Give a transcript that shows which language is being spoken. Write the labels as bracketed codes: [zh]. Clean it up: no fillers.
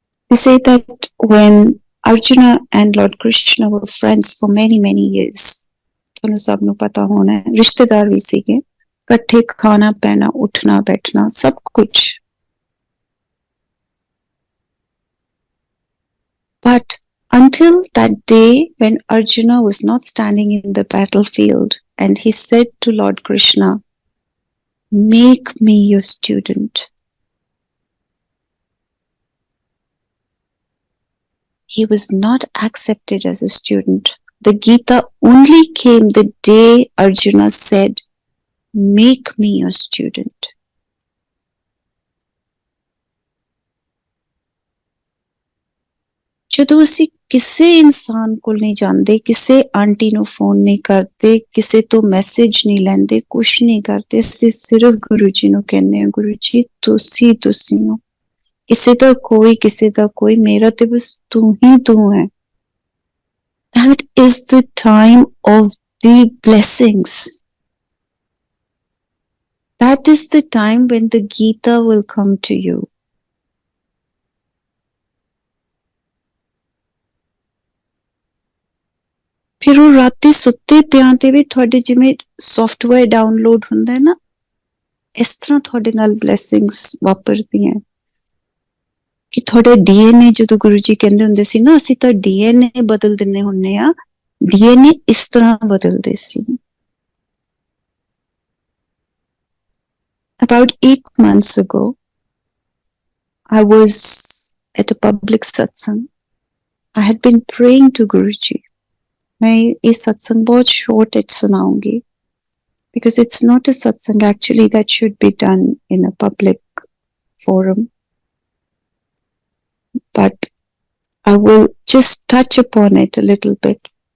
[en] They say that when Arjuna and Lord Krishna were friends for many years, [pa] ਤੁਹਾਨੂੰ ਸਭ ਨੂੰ ਪਤਾ ਹੋਣਾ ਹੈ, ਰਿਸ਼ਤੇਦਾਰ ਵੀ ਸੀਗੇ, ਇਕੱਠੇ ਖਾਣਾ ਪੈਣਾ, ਉੱਠਣਾ ਬੈਠਣਾ, ਸਭ ਕੁਝ. [en] But until that day when Arjuna was not standing in the battlefield and he said to Lord Krishna, "Make me your student," he was not accepted as a student. The Gita only came the day Arjuna said, "Make me your student." [pa] ਜਦੋਂ ਅਸੀਂ ਕਿਸੇ ਇਨਸਾਨ ਕੋਲ ਨਹੀਂ ਜਾਂਦੇ, ਕਿਸੇ aunty ਨੂੰ phone ਨਹੀਂ ਕਰਦੇ, ਕਿਸੇ ਤੋਂ ਮੈਸੇਜ ਨਹੀਂ ਲੈਂਦੇ, ਕੁਛ ਨਹੀਂ ਕਰਦੇ, ਅਸੀਂ ਸਿਰਫ ਗੁਰੂ ਜੀ ਨੂੰ ਕਹਿੰਦੇ ਹਾਂ, ਗੁਰੂ ਜੀ ਤੁਸੀਂ ਹੋ, ਕਿਸੇ ਦਾ ਕੋਈ, ਮੇਰਾ ਤੇ ਬਸ ਤੂੰ ਹੀ ਤੂੰ ਹੈ. [en] That is the time of the blessings. That is the time when the Gita will come to you. [pa] ਫਿਰ ਉਹ ਰਾਤੀ ਸੁੱਤੇ ਪਿਆਂ ਤੇ ਵੀ ਤੁਹਾਡੇ ਜਿਵੇਂ ਸੌਫਟਵੇਅਰ ਡਾਊਨਲੋਡ ਹੁੰਦਾ ਹੈ ਨਾ, ਇਸ ਤਰ੍ਹਾਂ ਤੁਹਾਡੇ ਨਾਲ ਬਲੈਸਿੰਗਸ ਵਾਪਰਦੀਆਂ ਕਿ ਤੁਹਾਡੇ ਡੀਐਨਏ, ਜਦੋਂ ਗੁਰੂ ਜੀ ਕਹਿੰਦੇ ਹੁੰਦੇ ਸੀ ਨਾ, ਅਸੀਂ ਤਾਂ ਡੀਐਨਏ ਬਦਲ ਦਿੰਨੇ ਹੁੰਨੇ ਆ, ਡੀਐਨਏ ਇਸ ਤਰ੍ਹਾਂ ਬਦਲਦੇ ਸੀ. [en] About 8 months ago, I was at a public satsang. I had been praying to Guruji. [hi] मैं ये सत्संग बहुत short it सुनाऊंगी [en] because it's not a satsang actually that should be done in a public forum, but I will just touch upon it a little bit.